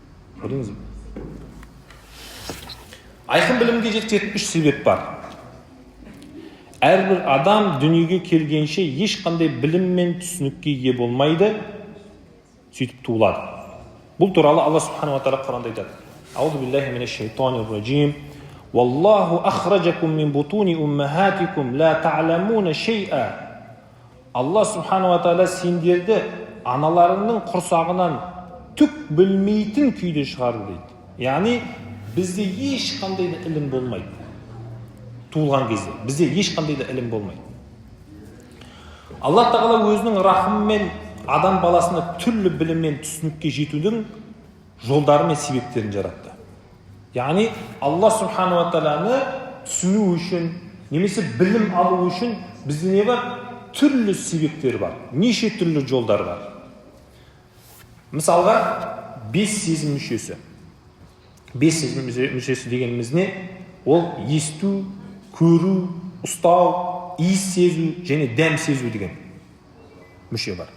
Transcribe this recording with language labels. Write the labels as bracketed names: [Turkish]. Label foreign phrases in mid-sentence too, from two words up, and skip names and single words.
[Kazakh] Көрдіңіз бе? Айқын білімге жететін 3 себеп бар. Әрбір адам дүниеге келгенше ешқандай білім мен түсінікке ие болмайды, сөйтіп туылады. Бұл туралы Алла [Arabic] سبحانه وتعالى [Kazakh] Құранда айтады. [Arabic] أعوذ بالله من الشيطان الرجيم. والله أخرجكم من بطون أمهاتكم لا تعلمون شيئا. [Kazakh] Алла [Arabic] سبحانه وتعالى [Kazakh] сендерді аналарыңның құрсағынан түк білмейтін күйде шығарды дейді. Яғни бізде ешқандай да ілім болмайды. Туылған кезде бізде ешқандай да ілім болмайды. Алла тағала өзінің рахымымен адам баласына түрлі білім мен түсінікке жетудің жолдары мен себептерін жаратты. Яғни Алла [Arabic] سبحانه وتعالى [Kazakh] түсіну үшін, немесе білім алу үшін бізде не бар? Түрлі себептер бар, неше түрлі жолдар бар. Мысалға, 5 сезім мүшесі. 5 сезім мүшесі дегеніміз не? Ол есту, көру, ұстау, иіс сезу және дәм сезу деген мүше бар.